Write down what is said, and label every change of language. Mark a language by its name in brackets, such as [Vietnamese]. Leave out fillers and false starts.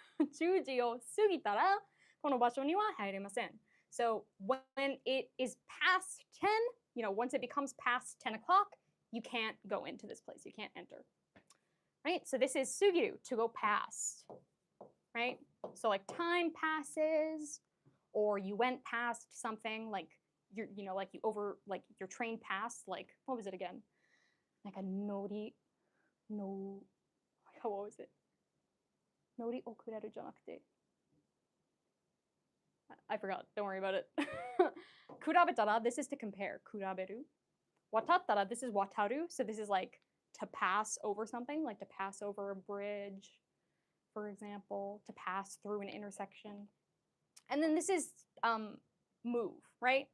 [Japanese] 10時を過ぎたら、この場所には入れません。 [English] So when it is past 10, once it becomes past 10 o'clock, you can't go into this place. You can't enter. Right? So this is 過ぎる, to go past. Right? So like time passes, or you went past something, like your train passed, like, what was it again? Like a what was it? [Japanese] 乗り遅れるじゃなくて [English] I forgot. Don't worry about it. 比べたら this is to compare. 比べる 渡ったら this is 渡る so this is like to pass over something, like to pass over a bridge, for example, to pass through an intersection. And then this is move, right?